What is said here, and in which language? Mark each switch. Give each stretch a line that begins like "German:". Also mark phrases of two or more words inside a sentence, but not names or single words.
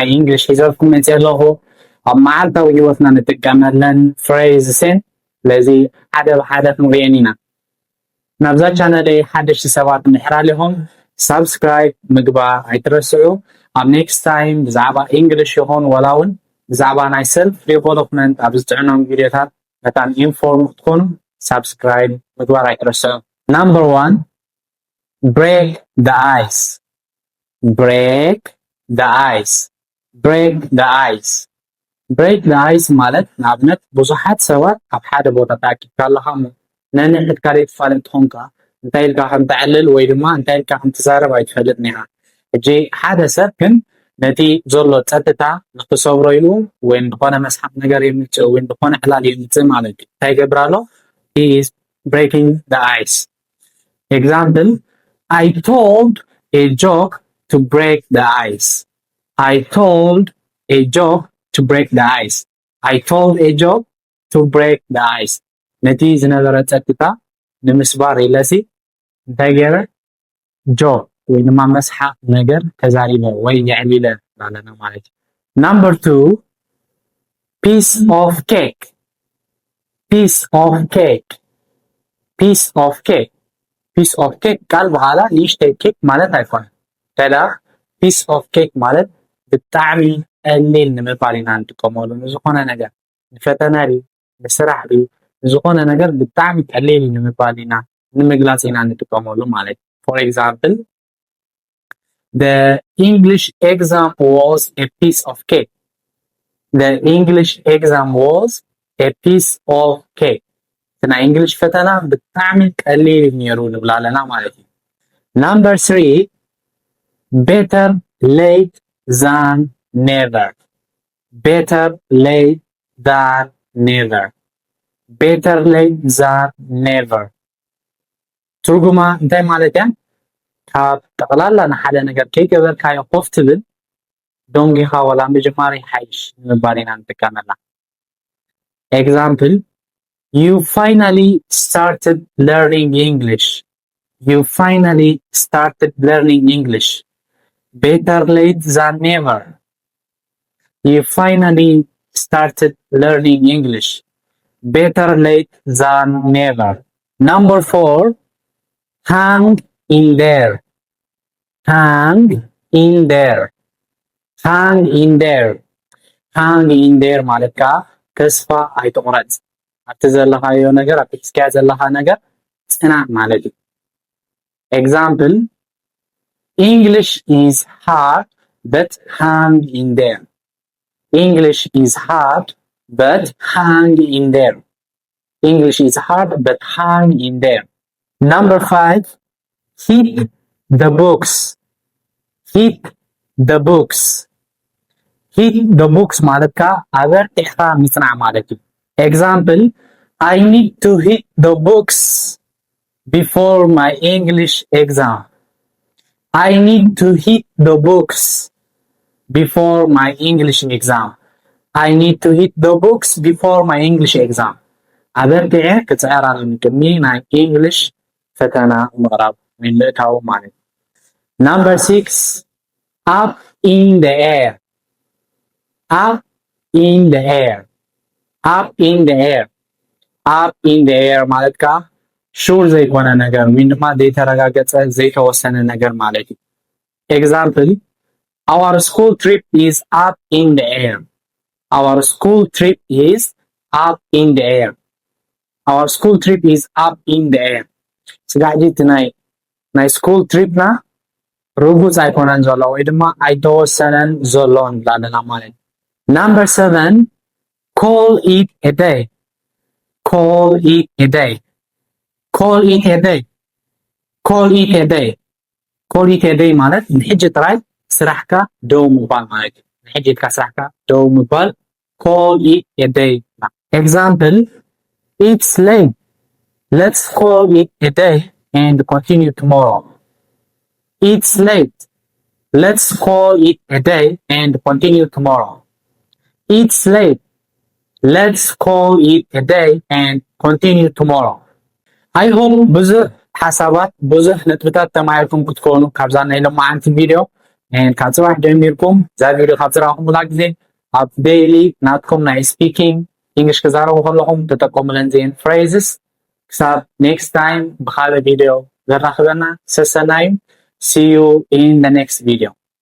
Tigrinya: እንግሊሽ ሒዘልኩም መፅእ ኣለኹ ኣብ መዓልታዊ ሂወትና ንጥቀመለን ፍሬዝስ እየን። ስለዚ ሓደ ብሓደ ክንሪአን ኢና። ናብዛ ቻነለይ ሓደሽቲ ሰባት ምሕራል ኢኹም ሳብስክራይብ ምግባር ኣይትረስዑ። ኣብ
English: next time
Tigrinya: ብዛዕባ እንግሊሽ ይኹን ወላ እውን ብዛዕባ ናይ
English: self development
Tigrinya: ኣብ ዝጥዕኖም ቪድዮታት በጣም ኢንፎርም ክትኮኑ ሳብስክራይብ ምግባር ኣይትረስዑ። ናምበር 1
English: break the ice. break the ice. break the ice. break the ice
Tigrinya: ማለት ንኣብነት ብዙሓት ሰባት ኣብ ሓደ ቦታ ተኣኪብካ ኣለኻ ነንሕድ ካልእ ትፋለጥ ኮንካ እንታይ ኢልካ ከም ትዕልል ወይ ድማ እንታይ ኢልካ ከም ትዛረብ ኣይትፈልጥን ኢኻ። ሕጂ ሓደ ሰብ ግን ነቲ ዘሎ ፀጥታ ንክሰብሮ ኢሉ ወይ ዝኾነ መስሓቅ ነገር የምፅእ ወይ ዝኾነ ዕላል የምፅእ ማለት እዩ። እንታይ ይገብር ኣሎ?
English: he is breaking the ice. example, I told a joke to break the ice. I told a joke to break the ice. I told a joke to break the ice.
Tigrinya: ነቲ ዝነበረ ፀጥታ ንምስባር ኢለሲ እንታይ ገይረ? ጆክ ወይ ድማ መስሓቅ ነገር ተዛሪበ ወይ የዕሊለ ኣለና ማለት እዩ። ናምበር 2
English: piece of cake. piece of cake. piece of cake. piece of cake
Tigrinya: ቃል በኋላ ንእሽተይ ኬክ ማለት ኣይኮነን። ተዳ
English: piece of cake
Tigrinya: ማለት ብጣዕሚ ቀሊል ንምባል ኢና ንጥቀመሉ። ንዝኾነ ነገር ንፈተና ድዩ ንስራሕ ድዩ ንዝኾነ ነገር ብጣዕሚ ቀሊል ንምባል ኢና ንምግላፅ ኢና ንጥቀመሉ ማለት እዩ።
English: for example, the English exam was a piece of cake. the English exam was a piece of cake.
Tigrinya: ናይ እንግሊሽ ፈተና ብጣዕሚ ቀሊል ነይሩ ንብላ ኣለና ማለት እዩ። ናምበር 3
English: better late than never. better late than never. better late than never.
Tigrinya: ትርጉማ እንታይ ማለት እያ? ካብ ጠቕላላ ንሓደ ነገር ከይገበርካዮ ኮፍ ትብል ዶንጊኻ ወላ ምጅማር ይሓይሽ ንምባል ኢና ንጥቀመላ።
English: example, you finally started learning English. you finally started learning English. better late than never. you finally started learning English. better late than never. Number 4, hang in there. hang in there. hang in there. hang in there
Tigrinya: ማለት ከዓ ተስፋ ኣይትቁረፅ፣ ኣብቲ ዘለኻዮ ነገር ኣብቲ ትስካዮ ዘለኻ ነገር ፅናዕ ማለት እዩ።
English: example, English is hard but hang in there. English is hard but hang in there. English is hard but hang in there. Number 5, hit the books. hit the books. hit the books
Tigrinya: ማለት ከዓ ኣበርቲዕኻ ምፅናዕ ማለት እዩ።
English: example, I need to hit the books before my English exam. I need to hit the books before my English exam. I need to hit the books before my English exam.
Tigrinya: ኣበርቲዐ ክፅዕር ኣለኒ ቅድሚ ናይ እንግሊሽ ፈተና ምቕራብ ወይ ምእታው ማለት እዩ።
English: Number 6, up in the air. up in the air. up in the air. up in the air
Tigrinya: ማለት ከዓ ሹር ዘይኮነ ነገር ወይ ድማ ዘይተረጋገፀ ዘይተወሰነ ነገር ማለት እዩ።
English: example, our school trip is up in the air. our school trip is up in the air. our school trip is up in the air.
Tigrinya: ስጋዕጂ እቲ ናይ
English: school tripna
Tigrinya: ርጉፅ ኣይኮነን ዘሎ ወይ ድማ ኣይተወሰነን ዘሎ ንብላ ኣለና ማለት እዩ።
English: Number 7, call it a day. call it a day. call it a day. call it a day. call it a day
Tigrinya: ማለት ንሕጂ ጥራይ ስራሕካ ደው ምባል ማለት እዩ። ንሕጂ ኢልካ ስራሕካ ደው ምባል
English: call it a day. example, it's late. let's call it a day and continue tomorrow. it's late. let's call it a day and continue tomorrow. it's late. let's call it a day and continue tomorrow. I hope
Tigrinya: ብዙሕ ሓሳባት ብዙሕ ነጥብታት ተማሂርኩም ክትኮኑ ካብዛ ናይ ሎማዓንቲ ቪድዮ ካብ ፅባሕ ጀሚርኩም እዛ ቪድዮ ካብ ዝረኣኹምላ ግዜ ኣብ ዴይሊ ናትኩም ናይ
English: speaking English
Tigrinya: ክዛረቡ ከለኹም ተጠቀሙለን ዜን phrases ክሳብ
English: next time
Tigrinya: ብካልእ ቪድዮ ዘራኽበና ሰሰና እዩ.
English: See you in the next video.